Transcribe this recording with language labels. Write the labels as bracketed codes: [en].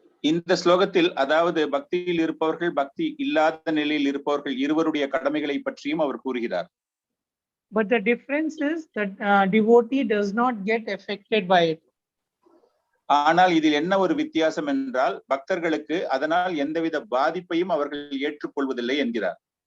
[ta] இந்த ஸ்லோகத்தில் அதாவது பக்தியில் இருப்பவர்கள் பக்தி இல்லாத நிலையில் இருப்பவர்கள் இருவருடைய கடமைகளை பற்றியும் அவர் கூறுகிறார். [en] But the difference is that devotee does not get affected by it. [ta] ஆனால் இதில் என்ன ஒரு வித்தியாசம் என்றால், பக்தர்களுக்கு அதனால் எந்தவித பாதிப்பையும் அவர்கள் ஏற்றுக்கொள்வதில்லை என்கிறார்.